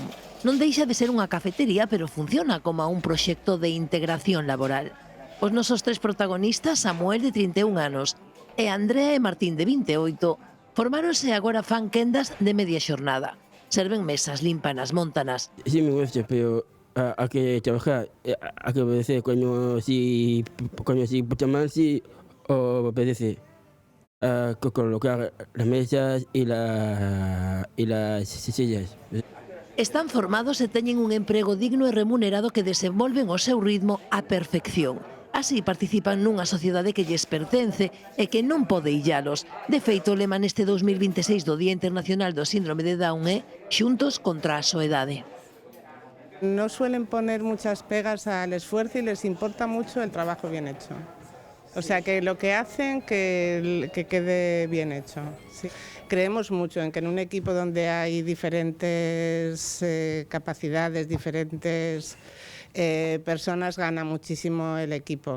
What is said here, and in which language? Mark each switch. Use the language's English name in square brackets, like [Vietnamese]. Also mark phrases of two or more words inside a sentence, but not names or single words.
[Galician] Non deixa de ser unha cafetería, pero funciona como un proxecto de integración laboral. Os nosos 3 protagonistas, Samuel, de 31 anos, e Andrea e Martín, de 28, formáronse e agora fan quendas de media xornada. Serven mesas, límpanas, montanas. [Spanish] Sí, me gusta, pero hay que trabajar, hay que obedecer cuando si pucha mal, si obedece. Colocar las mesas y las sillas. [Galician] Están formados e teñen un emprego digno e remunerado que desenvolven o seu ritmo á perfección. Así participan nunha sociedade que lles pertence e que non pode illalos. De feito, o lema neste 2026 do Día Internacional do Síndrome de Down é Xuntos contra a soedade. [Spanish] No suelen poner muchas pegas al esfuerzo y les importa mucho el trabajo bien hecho. O sea, que lo que hacen que quede bien hecho. Sí. Creemos mucho en que en un equipo donde hay diferentes capacidades, diferentes personas, gana muchísimo el equipo.